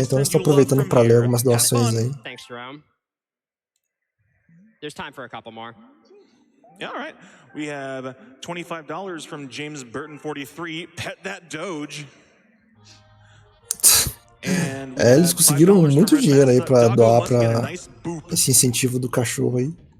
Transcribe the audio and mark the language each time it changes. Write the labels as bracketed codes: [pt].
[pt] Então eles estão aproveitando pra ler algumas doações aí. [en] Thanks, Jerome. There's time for a couple more. All right. We have $25 from James Burton 43. Pet that Doge. [pt] É, eles conseguiram muito dinheiro aí pra doar pra esse incentivo do cachorro aí.